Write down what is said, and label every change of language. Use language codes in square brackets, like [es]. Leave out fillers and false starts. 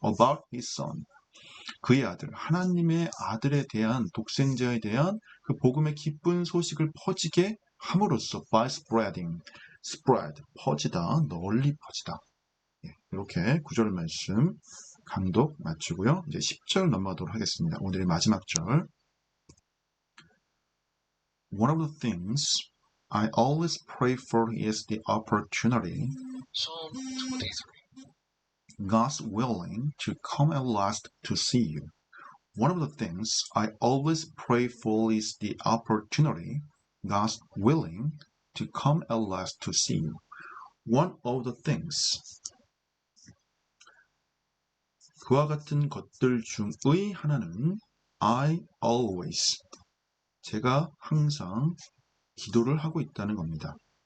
[en] About his son, [ko] 그의 아들, 하나님의 아들에 대한, 독생자에 대한 그 복음의 기쁜 소식을 퍼지게 함으로써 [en] by spread, [ko] 퍼지다, 널리 퍼지다. 이렇게 구절 말씀 강독 마치고요. 이제 10절 넘어가도록 하겠습니다. 오늘의 마지막 절. [en] One of the things I always pray for is the opportunity, Psalm 23. God's willing, to come at last to see you. One of the things I always pray for is the opportunity, God's willing, to come at last to see you. One of the things, [ko] 그와 같은 것들 중의 하나는 [en] I always, [ko] 제가 항상 기도를 하고 있다는 겁니다.